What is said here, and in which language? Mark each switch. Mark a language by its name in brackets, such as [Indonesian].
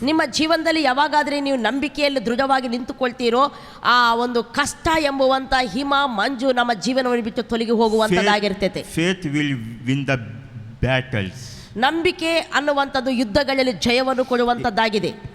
[Kannada] ನಿಮ್ಮ ಜೀವನದಲ್ಲಿ ಯಾವಾಗಾದರೆ ನೀವು ನಂಬಿಕೆಯಲ್ಲಿ ದೃಢವಾಗಿ ನಿಂತುಕೊಳ್ತೀರೋ ಆ ಒಂದು ಕಷ್ಟ ಎಂಬುವಂಥ ಹಿಮ ಮಂಜು ನಮ್ಮ ಜೀವನವನ್ನು ಬಿಟ್ಟು ತೊಲಗಿ ಹೋಗುವಂಥದ್ದಾಗಿರ್ತೈತೆ. [English] Faith will win the battles. [Kannada] ನಂಬಿಕೆ ಅನ್ನುವಂಥದ್ದು ಯುದ್ಧಗಳಲ್ಲಿ ಜಯವನ್ನು ಕೊಡುವಂಥದ್ದಾಗಿದೆ.